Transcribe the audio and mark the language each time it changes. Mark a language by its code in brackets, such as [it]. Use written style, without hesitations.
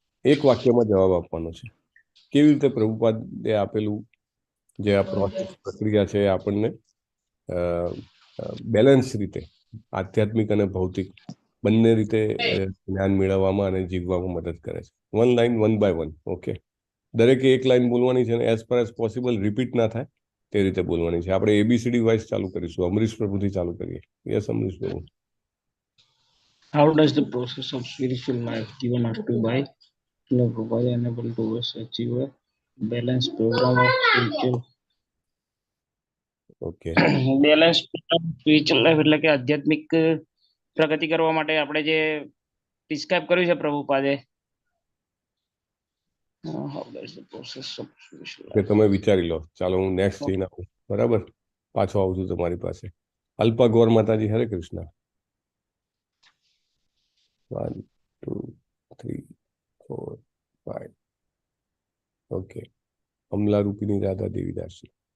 [gu] એક વાક્યમાં જવાબ આપવાનો છે. કેવી રીતે પ્રભુપાદે આપેલું જે આ પ્રોસેસ પ્રક્રિયા છે એ આપણને બેલેન્સ રીતે આધ્યાત્મિક અને ભૌતિક બંને રીતે જ્ઞાન મેળવવામાં અને જીવવામાં મદદ કરે છે. [en] One line, one by one. [gu] Okay, દરેકે એક લાઈન બોલવાની છે અને [en] as far as possible [gu] repeat ના થાય તે રીતે બોલવાની છે. આપણે ABCD વાઇઝ ચાલુ કરીશું. અમરીશ પ્રભુથી ચાલુ કરીએ. યસ, અમરીશ પ્રભુ. [en] How does the process of spiritual life given up to by Prabhupada enable to us achieve a balanced program of spiritual [gu] okay, balance spiritual life એટલે કે આધ્યાત્મિક પ્રગતિ કરવા માટે આપણે જે પ્રિસ્ક્રાઇબ કર્યું છે પ્રભુપાદે. [en] How does the process of spiritual [gu] કે [en] life? [gu] તમે વિચારી લો. ચાલો હું નેક્સ્ટ જઈને આવું, બરાબર, પાછો આવું છું તમારી પાસે. અલ્પા ગૌર માતાજી, હરે કૃષ્ણ. 1 2 3 4 5. ઓકે, અમલા રૂપિની રાધા દેવીદાસજી.